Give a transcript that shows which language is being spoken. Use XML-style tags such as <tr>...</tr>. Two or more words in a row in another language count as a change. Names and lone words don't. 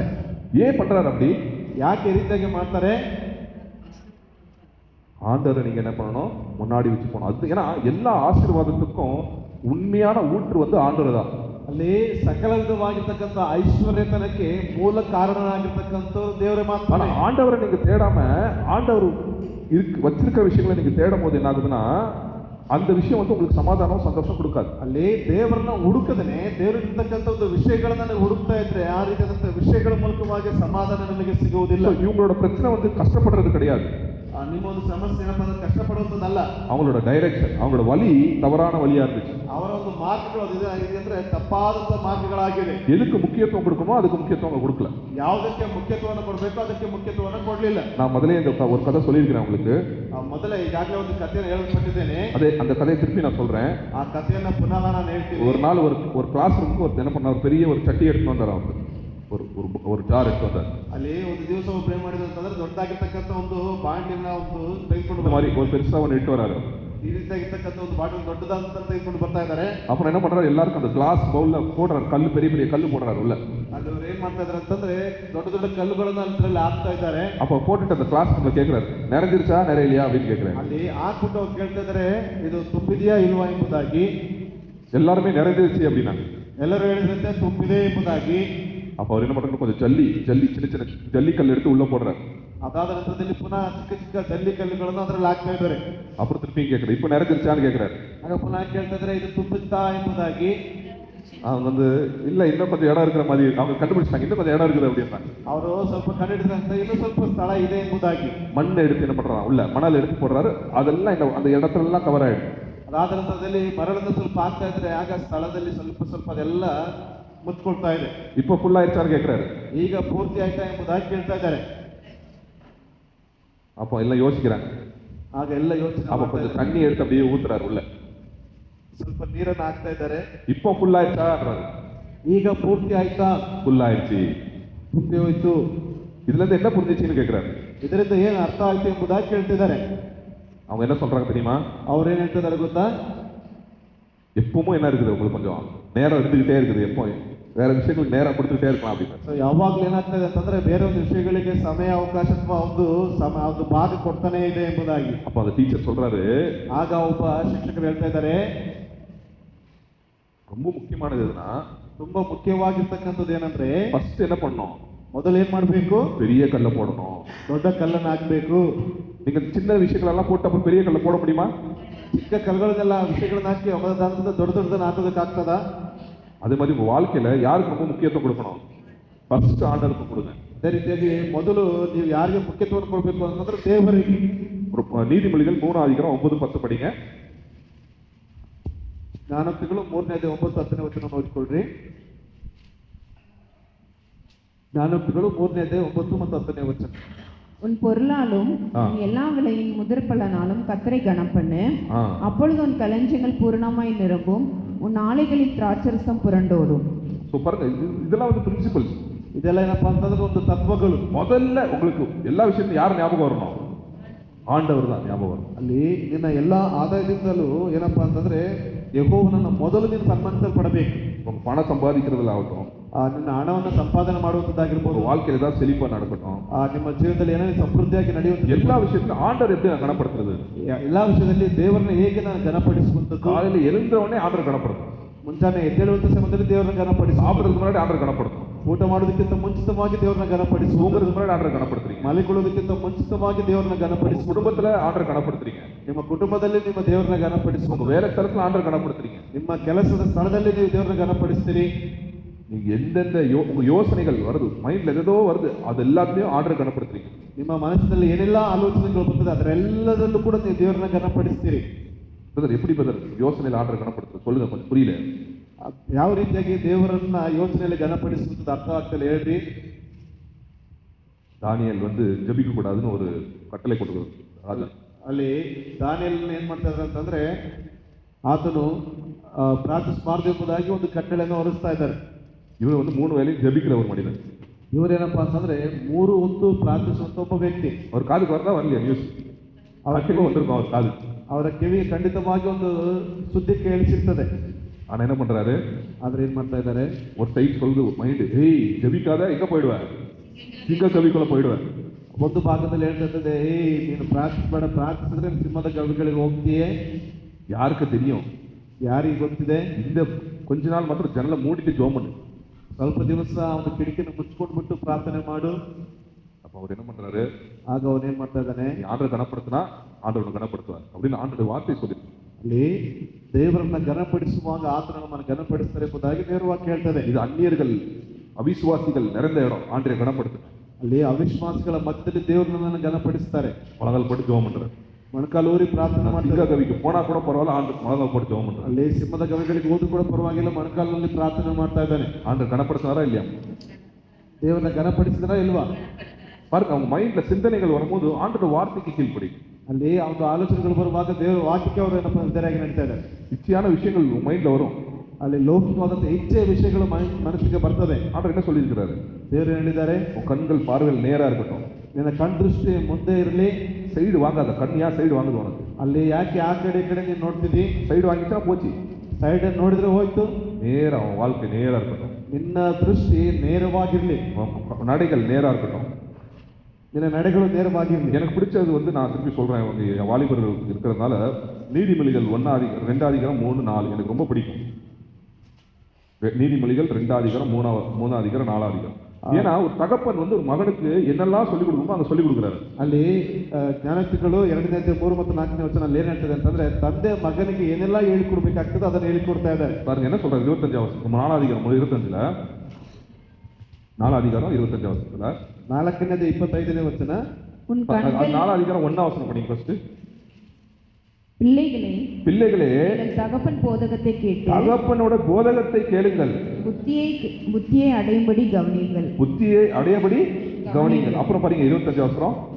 <ta>ஏன் பண்றாரு அப்படி?</ta> <kn>ಯಾಕೆ ಈ ರೀತಿಯಾಗಿ ಮಾಡ್ತಾರೆ?</kn> <ta>ஆண்டவரை நீங்க என்ன பண்ணணும்? முன்னாடி வச்சு போகணும். அது ஏன்னா எல்லா ஆசீர்வாதத்துக்கும் உண்மையான ஊற்று வந்து ஆண்டவர் தான்.</ta> <kn>ಅಲ್ಲಿ ಸಕಲ ವಿಧವಾಗಿರ್ತಕ್ಕಂಥ ಐಶ್ವರ್ಯತನಕ್ಕೆ ಮೂಲ ಕಾರಣನಾಗಿರ್ತಕ್ಕಂಥ ದೇವರೇ ಮಾತ್ರ.</kn> <ta>ஆனா ஆண்டவரை நீங்க தேடாம ஆண்டவர் வச்சிருக்கிற விஷயங்களை நீங்க தேடும் போது என்ன ஆகுதுன்னா அந்த விஷயம் வந்து உங்களுக்கு சமாதானம் சந்தோஷம் கொடுக்காது.</ta> <kn>ಅಲ್ಲಿ ದೇವರನ್ನ ಹುಡುಕದನೆ ದೇವರಿರ್ತಕ್ಕಂಥ ಒಂದು ವಿಷಯಗಳನ್ನ ನೀವು ಹುಡುಕ್ತಾ ಇದ್ರೆ ಆ ರೀತಿಯಾದಂಥ ವಿಷಯಗಳ ಮೂಲಕವಾಗಿ ಸಮಾಧಾನ ನಿಮಗೆ ಸಿಗುವುದಿಲ್ಲ.</kn> <ta>இவங்களோட பிரச்சனை வந்து கஷ்டப்படுறது கிடையாது.</ta> <kn>ನಿಮ್ಮ ಒಂದು ಸಮಸ್ಯೆ ಏನಪ್ಪ ಅಂದ್ರೆ ಕಷ್ಟಪಡುವಂಥದ್ದಲ್ಲ.</kn> <ta>அவங்களோட டைரக்ஷன், அவங்களோட வழி தவறான வழியா இருந்துச்சு.</ta> <kn>ಅವರ ಒಂದು ಮಾರ್ಗಗಳು ಅದಿದೆ ಅಂದ್ರೆ ತಪ್ಪಾದಂಥ ಮಾರ್ಗಗಳಾಗಿದೆ.</kn> <ta>எதுக்கு முக்கியத்துவம் கொடுக்கணுமோ அதுக்கு முக்கியத்துவம் அவங்க கொடுக்கல.</ta> <kn>ಯಾವುದಕ್ಕೆ ಮುಖ್ಯತ್ವವನ್ನು ಕೊಡಬೇಕು ಅದಕ್ಕೆ ಮುಖ್ಯತ್ವವನ್ನು ಕೊಡಲಿಲ್ಲ.</kn> <ta>நான் முதலே இந்த ஒரு கதை சொல்லியிருக்கிறேன் உங்களுக்கு.</ta> <kn>ಮೊದಲೇ ಈಗಾಗಲೇ ಒಂದು ಕಥೆಯನ್ನು ಹೇಳಲ್ಪಟ್ಟಿದ್ದೇನೆ.</kn> <ta>அதே அந்த கதையை திருப்பி நான் சொல்றேன்.</ta> <kn>ಆ ಕಥೆಯನ್ನ ಪುನಃ ನಾನು ಹೇಳ್ತೀನಿ.</kn> <ta>ஒரு நாள் ஒரு</ta> <en>class roomukku</en> <ta>ஒரு என்ன பண்ணார், பெரிய ஒரு சட்டி எடுத்து வந்தார். அவர் ஒரு ஜார் எடுத்து வந்தார்.</ta> <kn>ಅಲ್ಲಿ ಒಂದು ದಿವಸ ಒಬ್ಬ ಏನ್ ಮಾಡಿದ್ರು ಅಂತಂದ್ರೆ ದೊಡ್ಡದಾಗಿರ್ತಕ್ಕಂಥ ಒಂದು ಬಾಂಡಿನ ಒಂದು ತೆಗೆದುಕೊಂಡು</kn> <ta>இந்த மாதிரி ஒரு பெருசா ஒன்று இட்டு வராரு.</ta> <kn>ಈ ರೀತಿಯಾಗಿರ್ತಕ್ಕಂಥ ಒಂದು ಬಾಟಲ್ ದೊಡ್ಡದಾದಂತ ತೆಗೆದುಕೊಂಡು ಬರ್ತಾ ಇದ್ದಾರೆ.</kn> <ta>அப்புறம் என்ன பண்றாரு, எல்லாருக்கும் அந்த</ta> <en>glass bowlla</en> <ta>போடுறாரு, கல்லு, பெரிய பெரிய கல்லு போடுறாரு உள்ள.</ta> <kn>ಅಲ್ಲಿ ಅವ್ರು ಏನ್ ಮಾಡ್ತಾ ಇದಾರೆ ಅಂತಂದ್ರೆ ದೊಡ್ಡ ದೊಡ್ಡ ಕಲ್ಲುಗಳನ್ನ ಅದರಲ್ಲಿ ಹಾಕ್ತಾ ಇದ್ದಾರೆ.</kn> <ta>அப்ப போட்டுட்டு அந்த</ta> <en>class roomla</en> <ta>கேட்கிறாரு, நிறைஞ்சிருச்சா நிறையலையா அப்படின்னு கேட்கிறாரு.</ta> <kn>ಅಲ್ಲಿ ಹಾಕ್ಬಿಟ್ಟು ಅವ್ರು ಕೇಳ್ತಾ ಇದಾರೆ ಇದು ತುಂಬಿದೆಯಾ ಇಲ್ವಾ ಎಂಬುದಾಗಿ.</kn> <ta>எல்லாருமே நிறைஞ்சிருச்சு அப்படின்னாங்க.</ta> <kn>ಎಲ್ಲರೂ ಹೇಳಿದ್ರಂತೆ ತುಂಬಿದೆ ಎಂಬುದಾಗಿ.</kn> <ta>அப்ப அவர் என்ன பண்றாரு, கொஞ்சம் ஜல்லி சின்ன சின்ன ஜல்லிக்கல் எடுத்து உள்ள போடுறாரு.</ta> <kn>ಅದಾದ ನಂತರದಲ್ಲಿ ಪುನಃ ಚಿಕ್ಕ ಚಿಕ್ಕ ಜಲ್ಲಿ ಕಲ್ಲುಗಳನ್ನು ಅದರಲ್ಲಿ ಹಾಕ್ತಾ ಇದ್ದಾರೆ.</kn> <ta>அப்புறம் திருப்பி கேட்கிறாரு, இப்ப நிறைஞ்சிருச்சான்னு கேட்கிறாரு.</ta> <kn>ಆಗ ಪುನಃ ಕೇಳ್ತಾ ಇದ್ದಾರೆ ಇದು ತುಂಬುತ್ತಾ ಎಂಬುದಾಗಿ.</kn> <ta>அவங்க வந்து இல்ல இன்னும் கொஞ்சம் இடம் இருக்கிற மாதிரி அவங்க கண்டுபிடிச்சாங்க, இன்னும் கொஞ்சம் இடம் இருக்குது அப்படின்னாங்க.</ta> <kn>ಅವರು ಸ್ವಲ್ಪ ಕಂಡಿಡಿದಂತ ಇನ್ನೂ ಸ್ವಲ್ಪ ಸ್ಥಳ ಇದೆ ಎಂಬುದಾಗಿ.</kn> <ta>மண்ணை எடுத்து என்ன பண்றாங்க, உள்ள மணல் எடுத்து போடுறாரு. அதெல்லாம் அந்த இடத்துல எல்லாம் கவர் ஆயிடும்.</ta> <kn>ಅದಾದ ನಂತರದಲ್ಲಿ ಮರಳನ್ನು ಸ್ವಲ್ಪ ಹಾಕ್ತಾ ಇದ್ರೆ ಆಗ ಸ್ಥಳದಲ್ಲಿ ಸ್ವಲ್ಪ ಸ್ವಲ್ಪ ಅದೆಲ್ಲ ಮುಚ್ಕೊಳ್ತಾ ಇದೆ.</kn> <ta>இப்ப ಫುಲ್ ஆயிடுச்சான்னு கேட்கிறாரு.</ta> <kn>ಈಗ ಪೂರ್ತಿ ಆಯ್ತಾ ಎಂಬುದಾಗಿ ಕೇಳ್ತಾ ಇದ್ದಾರೆ.</kn> <ta>அப்போ எல்லாம் யோசிக்கிறாங்க.</ta> <kn>ಆಗ ಎಲ್ಲ ಯೋಚನೆ</kn> <ta>அப்ப கொஞ்சம் தண்ணி எடுத்து அப்படியே ஊத்துறாரு உள்ள.</ta> <kn>ಸ್ವಲ್ಪ ನೀರನ್ನು ಹಾಕ್ತಾ ಇದ್ದಾರೆ.</kn> <ta>இப்போ ಫுಲ್ ஆயிடுச்சான்றாரு.</ta> <kn>ಈಗ ಪೂರ್ತಿ ಆಯ್ತಾ?</kn> <ta>ಫುಲ್ ஆயிடுச்சு.</ta> <kn>ಪೂರ್ತಿ ಹೋಯ್ತು.</kn> <ta>இதுல இருந்து என்ன புரிஞ்சிச்சுன்னு கேட்கிறாரு.</ta> <kn>ಇದರಿಂದ ಏನು ಅರ್ಥ ಆಯ್ತು ಎಂಬುದಾಗಿ ಕೇಳ್ತಿದ್ದಾರೆ.</kn> <ta>அவங்க என்ன சொல்றாங்க தெரியுமா?</ta> <kn>ಅವ್ರೇನ್ ಹೇಳ್ತಿದ್ದಾರೆ ಗೊತ್ತಾ?</kn> <ta>எப்பவும் என்ன இருக்குது, உங்களுக்கு கொஞ்சம் நேரம் இருந்துகிட்டே இருக்குது, எப்போ வேற விஷயங்களுக்கு நேரம் கொடுத்துக்கிட்டே இருக்கலாம் அப்படின்னு.</ta> <kn>ಯಾವಾಗ್ಲೂ ಏನಾಗ್ತದೆ ಅಂತಂದ್ರೆ ಬೇರೆ ಒಂದು ವಿಷಯಗಳಿಗೆ ಸಮಯ ಅವಕಾಶ ಅಥವಾ ಒಂದು ಭಾಗ ಕೊಡ್ತಾನೆ ಇದೆ ಎಂಬುದಾಗಿ.</kn> <ta>அப்ப அந்த டீச்சர் சொல்றாரு,</ta> <kn>ಆಗ ಒಬ್ಬ ಶಿಕ್ಷಕರು ಹೇಳ್ತಾ ಇದ್ದಾರೆ</kn> <ta>ரொம்ப முக்கியமானது எதுனா,</ta> <kn>ತುಂಬಾ ಮುಖ್ಯವಾಗಿರ್ತಕ್ಕಂಥದ್ದು ಏನಂದ್ರೆ</kn> <ta>ஃபர்ஸ்ட் என்ன பண்ணணும்,</ta> <kn>ಮೊದಲು ಏನ್ ಮಾಡ್ಬೇಕು?</kn> <ta>பெரிய கல்லை போடணும்.</ta> <kn>ದೊಡ್ಡ ಕಲ್ಲನ್ನು ಹಾಕ್ಬೇಕು.</kn> <ta>நீங்க சின்ன விஷயங்களெல்லாம் போட்டு அப்புறம் பெரிய கல்லை போட முடியுமா?</ta> <kn>ಚಿಕ್ಕ ಕಲ್ಲುಗಳನ್ನೆಲ್ಲ ವಿಷಯಗಳನ್ನ ಹಾಕಿ ದೊಡ್ಡ ದೊಡ್ಡದನ್ನ ಹಾಕೋದಕ್ಕೆ ಆಗ್ತದ?</kn> <ta>அதே மாதிரி உங்க வாழ்க்கையில யாருக்கு ரொம்ப முக்கியத்துவம் கொடுக்கணும்? ஃபர்ஸ்ட் ஆண்டருக்கு கொடுங்க.</ta> <kn>ಅದೇ ರೀತಿಯಾಗಿ ಮೊದಲು ನೀವು ಯಾರಿಗೆ ಮುಖ್ಯತ್ವವನ್ನು ಕೊಡಬೇಕು ಅಂತಂದ್ರೆ ದೇವರಿಗೆ.</kn> <ta>நீதிமொழிகள் 3:9-10 படிங்க.</ta> <kn>ಜ್ಞಾನೋಕ್ತಿಗಳು 3:9-10 ವಚನ ಓದಿಕೊಳ್ಳ್ರಿ.</kn> <ta>ஞானோக்திகள் 3:9 ಮತ್ತು 10 வசனம். உன் பொருளாலும் உன் எல்லா விலையின் முதற்பலனாலும் கர்த்தரை கனம் பண்ணு. அப்பொழுது உன் களஞ்சியங்கள் பூரணமாய் நிரம்பும், உன் ஆலைகளில் திராட்சரசம் புரண்டோடும். பாருங்க, இதெல்லாம் வந்து பிரின்சிபல்ஸ்.</ta> <kn>ಇದೆಲ್ಲ ಏನಪ್ಪಾ ಅಂತಂದ್ರೆ ಒಂದು ತತ್ವಗಳು.</kn> <ta>முதல்ல உங்களுக்கு எல்லா விஷயத்தையும் யார் ஞாபகம் வரணும்? ஆண்டவர் தான் ஞாபகம் வரணும்.</ta> <kn>ಅಲ್ಲಿ ನಿನ್ನ ಎಲ್ಲಾ ಆದಾಯದಿಂದಲೂ ಏನಪ್ಪಾ ಅಂತಂದ್ರೆ ಯೆಹೋವನನ್ನು ಮೊದಲು ನೀನು ಸನ್ಮಾನಿಸಲ್ಪಡಬೇಕು.</kn> <ta>உங்க பணம் சம்பாதிக்கிறதுல ஆகட்டும்,</ta> <kn>ನಿನ್ನ ಹಣವನ್ನು ಸಂಪಾದನೆ ಮಾಡುವಂತದ್ದಾಗಿರ್ಬೋದು,</kn> <ta>வாழ்க்கையில ஏதாவது செழிப்பா நடக்கட்டும்,</ta> <kn>ನಿಮ್ಮ ಜೀವನದಲ್ಲಿ ಏನಾದ್ರು ಸಮೃದ್ಧಿಯಾಗಿ ನಡೆಯುವಂತ</kn> <ta>எல்லா விஷயத்திலும் ஆண்டவர் எப்படி நான் கனப்படுத்துறது?</ta> <kn>ಎಲ್ಲಾ ವಿಷಯದಲ್ಲಿ ದೇವರನ್ನ ಹೇಗೆ ನಾನು ಗಣಪಡಿಸುವಂತದ್ದು?</kn> <ta>காலையில எழுந்த உடனே ஆண்டவர் கனப்படுத்தும்.</ta> <kn>ಮುಂಜಾನೆ ಎದ್ದೇಳುವಂತ ಸಮಯದಲ್ಲಿ ದೇವರನ್ನ ಗಣಪಡಿಸಿ,</kn> <ta>சாப்பிடுறதுக்கு முன்னாடி ஆண்டவர் கனப்படுத்தும்.</ta> <kn>ಊಟ ಮಾಡೋದಕ್ಕಿಂತ ಮುಂಚಿತವಾಗಿ ದೇವರನ್ನ ಗಣಪಡಿಸಿ,</kn> <ta>தூங்குறதுக்கு முன்னாடி ஆண்டவர் கனப்படுத்துறீங்க.</ta> <kn>ಮಲಿಕೊಳ್ಳೋದಕ್ಕಿಂತ ಮುಂಚಿತವಾಗಿ ದೇವರನ್ನ ಗಣಪಡಿಸಿ,</kn> <ta>குடும்பத்துல ஆண்டவர் கனப்படுத்துறீங்க.</ta> <kn>ನಿಮ್ಮ ಕುಟುಂಬದಲ್ಲಿ ನಿಮ್ಮ ದೇವರನ್ನ ಗಣಪಡಿಸಿ,</kn> <ta>உங்க வேலை ಸ್ಥಳத்துல ஆண்டவர் கனப்படுத்துறீங்க.</ta> <kn>ನಿಮ್ಮ ಕೆಲಸದ ಸ್ಥಳದಲ್ಲಿ ನೀವು ದೇವರನ್ನ ಗಣಪಡಿಸ್ತೀರಿ.</kn> <ta>நீங்க எந்தெந்த உங்க யோசனைகள் வருது, மைண்ட்ல ஏதோ வருது, அது எல்லாத்தையும் ஆண்டவர் கனப்படுத்துறீங்க.</ta> <kn>ನಿಮ್ಮ ಮನಸ್ಸಿನಲ್ಲಿ ಏನೆಲ್ಲ ಆಲೋಚನೆಗಳು ಬರ್ತದೆ ಅದರೆಲ್ಲದಲ್ಲೂ ಕೂಡ ನೀವು ದೇವರನ್ನ ಗಣಪಡಿಸ್ತೀರಿ.</kn> <ta>பிரதர் எப்படி பிரதர் யோசனையில் ஆண்டரை கனப்படுத்த சொல்லுங்க, கொஞ்சம் புரியல.</ta> <kn>ಯಾವ ರೀತಿಯಾಗಿ ದೇವರನ್ನ ಯೋಚನೆಯಲ್ಲಿ ಘನಪಡಿಸುವುದು ಅರ್ಥ ಆಗ್ತದೆ ಹೇಳ್ರಿ.</kn> <ta>தானியேல் வந்து ஜெபிக்க கூடாதுன்னு ஒரு கட்டளை கொடுக்குறது. அது</ta> <kn>ಅಲ್ಲಿ ದಾನಿಯೇಲ್ ಏನ್ ಮಾಡ್ತಾ ಇದ್ದಾರೆ ಅಂತಂದ್ರೆ ಆತನು ಪ್ರಾರ್ಥಿಸಬಾರದು ಎಂಬುದಾಗಿ ಒಂದು ಕಟ್ಟಳೆಯನ್ನು ಹೊರಡಿಸ್ತಾ ಇದ್ದಾರೆ.</kn> <ta>இவர் வந்து 3 வேளையும் ஜெபிக்கிற ஒரு மனிதன்.</ta> <kn>ಇವರೇನಪ್ಪಾ ಅಂತಂದ್ರೆ 3 ಹೊತ್ತು ಪ್ರಾರ್ಥಿಸುವಂತ ಒಬ್ಬ ವ್ಯಕ್ತಿ.</kn> <ta>அவர் காதுக்கு வரதா வரலையா நியூஸ்? அவருக்கு வந்திருக்கும் அவர் காது.</ta> <kn>ಅವರ ಕಿವಿಗೆ ಖಂಡಿತವಾಗಿ ಒಂದು ಸುದ್ದಿ ಕೇಳಿಸಿರ್ತದೆ.</kn> <ta>ஆனா என்ன பண்றாரு?</ta> <kn>ಆದ್ರೆ ಏನ್ ಮಾಡ್ತಾ ಇದ್ದಾರೆ?</kn> <ta>ஒரு சைட் சொல்லுது மைண்ட், ஏய் ஜெபிக்காத எங்க போயிடுவ, சிங்க கவிக்குள்ள போயிடுவ.</ta> <kn>ಒಂದು ಭಾಗದಲ್ಲಿ ಹೇಳ್ತಾ ಇರ್ತದೆ, ಏಯ್ ನೀನು ಪ್ರಾರ್ಥಿಸಬೇಡ, ಪ್ರಾರ್ಥಿಸಿದ್ರೆ ಸಿಂಹದ ಗವಿಗಳಿಗೆ ಹೋಗ್ತೀಯೇ.</kn> <ta>யாருக்கு தெரியும்?</ta> <kn>ಯಾರಿಗೆ ಗೊತ್ತಿದೆ?</kn> <ta>இந்த கொஞ்ச நாள் ಮಾತ್ರ ஜன்னல மூடிட்டு ஜெபம் பண்ணு,</ta> <kn>ಸ್ವಲ್ಪ ದಿವಸ ಅವನ ಕಿಟಕಿನ ಮುಚ್ಕೊಂಡ್ಬಿಟ್ಟು ಪ್ರಾರ್ಥನೆ ಮಾಡು.</kn> <ta>அப்ப அவர் என்ன பண்றாரு?</ta> <kn>ಆಗ ಅವನೇನ್ ಮಾಡ್ತಾ ಇದ್ದಾನೆ?</kn> <ta>நீ ஆண்டரை கனப்படுத்தினா ஆண்டவனை கனப்படுத்துவார் அப்படின்னு ஆண்டோட வார்த்தை சொல்லி.</ta> <kn>ಅಲ್ಲಿ ದೇವರನ್ನ ಘನಪಡಿಸುವಾಗ ಆತನ ನಮ್ಮನ್ನು ಘನಪಡಿಸ್ತಾರೆ ಎಂಬುದಾಗಿ ನೇರವಾಗಿ ಹೇಳ್ತದೆ.</kn> <ta>இது அந்நியர்கள் அவிசுவாசிகள் நிறைந்த இடம், ஆண்டரை கனப்படுத்து.</ta> <kn>ಅಲ್ಲಿ ಅವಿಶ್ವಾಸಿಗಳ ಮಧ್ಯದಲ್ಲಿ ದೇವರನ್ನ ಘನಪಡಿಸ್ತಾರೆ.</kn> <ta>முழங்கால் போட்டு ஜெபம் பண்றாரு.</ta> <kn>ಮೊಣಕಾಲೂರಿ ಪ್ರಾರ್ಥನೆ</kn> <ta>சிங்க</ta> <kn>ಮಾಡ್ತಾರೆ.</kn> <ta>கவிக்கு போனா கூட பரவாயில்ல, ஆண்டு முழங்கால் போட்டு ஜெபம் பண்றாரு.</ta> <kn>ಅಲ್ಲಿ ಸಿಂಹದ ಗವಿಗಳಿಗೆ ಹೋದ್ರು ಕೂಡ ಪರವಾಗಿಲ್ಲ, ಮೊಣಕಾಲಿನಲ್ಲಿ ಪ್ರಾರ್ಥನೆ ಮಾಡ್ತಾ ಇದ್ದಾನೆ.</kn> <ta>ஆண்டர் கனப்படுத்தினாரா இல்லையா?</ta> <kn>ದೇವರನ್ನ ಘನಪಡಿಸಿದ್ರ ಇಲ್ವಾ?</kn> <ta>பாருங்க, அவங்க மைண்ட்ல சிந்தனைகள் வரும்போது ஆண்டோட வார்த்தைக்கு கீழ்ப்படி.</ta> <kn>ಅಲ್ಲಿ ಒಂದು ಆಲೋಚನೆಗಳು ಬರುವಾಗ ದೇವರ ವಾಕ್ಯಕ್ಕೆ ಅವರು ಏನಪ್ಪ ನಿರ್ಧಾರಾಗಿ ನಡೀತಾ ಇದ್ದಾರೆ.</kn> <ta>இச்சையான விஷயங்கள் உங்க மைண்ட்ல வரும்.</ta> <kn>ಅಲ್ಲಿ ಲೌಕಿಕವಾದಂಥ ಇಚ್ಛೆಯ ವಿಷಯಗಳು ಮನಸ್ಸಿಗೆ ಬರ್ತದೆ.</kn> <ta>ஆண்டர் என்ன சொல்லியிருக்கிறாரு?</ta> <kn>ದೇವರು ಹೇಳಿದ್ದಾರೆ,</kn> <ta>உன் கண்கள் பார்வையில் நேரா இருக்கட்டும்,</ta> <kn>ನಿನ್ನ ಕಣ್ ದೃಷ್ಟಿ ಮುಂದೆ ಇರಲಿ.</kn> <ta>சைடு வாங்காத. கண் ஏன் சைடு வாங்குது உனக்கு?</ta> <kn>ಅಲ್ಲಿ ಯಾಕೆ ಆ ಕಡೆ ಈ ಕಡೆ ನೀನು ನೋಡ್ತಿದ್ದಿ?</kn> <ta>சைடு வாங்கிச்சா போச்சு.</ta> <kn>ಸೈಡ್ ನೋಡಿದ್ರೆ ಹೋಯ್ತು.</kn> <ta>நேரா உன் வாழ்க்கை நேரா இருக்கட்டும்,</ta> <kn>ನಿನ್ನ ದೃಷ್ಟಿ ನೇರವಾಗಿರ್ಲಿ,</kn> <ta>உன் நடைகள் நேரா இருக்கட்டும்.</ta> <kn>ನಿನ್ನ ನಡೆಗಳು ನೇರವಾಗಿರ್ಲಿ.</kn> <ta>எனக்கு பிடிச்சது வந்து நான் திருப்பி சொல்றேன், என் வாலிபர்கள் இருக்கிறதுனால நீதிமொழிகள் 1 அதிகாரம் 2 அதிகாரம் 3 4 எனக்கு ரொம்ப பிடிக்கும். நீதிமொழிகள் 2 அதிகாரம் 3 அதிகாரம் 4 அதிகாரம். ஏன்னா ஒரு தகப்பன் வந்து ஒரு மகனுக்கு என்னெல்லாம் சொல்லிக் கொடுக்குமோ அங்க சொல்லிக் கொடுக்குறாரு.</ta> <kn>ಅಲ್ಲಿ ಜ್ಞಾನೋಕ್ತಿಗಳು 2ನೇ 3 ಮತ್ತು 4ನೇ ವಚನ ಅಲ್ಲಿ ಏನ್ ಹೇಳ್ತದೆ ಅಂತಂದ್ರೆ, ತಂದೆ ಮಗನಿಗೆ ಏನೆಲ್ಲ ಹೇಳಿಕೊಡ್ಬೇಕಾಗ್ತದೆ ಅದನ್ನ ಹೇಳಿಕೊಡ್ತಾ ಇದ್ದಾರೆ.</kn> <ta>பாருங்க என்ன சொல்றாரு? 25 வசனம் 4 அதிகாரம் 25ல 4 அதிகாரம் 25 வசனத்துல</ta> <kn>4ನೇದು 25ನೇ ವಚನ.</kn> <ta>உன் அது கண்கள் 4 அதிகாரம் 1 வசனம் படிங்க ஃபர்ஸ்ட். பிள்ளைகளே பிள்ளைகளே உங்கள் தகப்பன் போதகத்தை கேட்டு தகப்பனோட போதகத்தை கேளுங்கள், புத்தியை அடையும்படி கவனியுங்கள். புத்தியை அடையபடி கவனியுங்கள். அப்புறம் பாருங்க 25 வசனம்.</ta>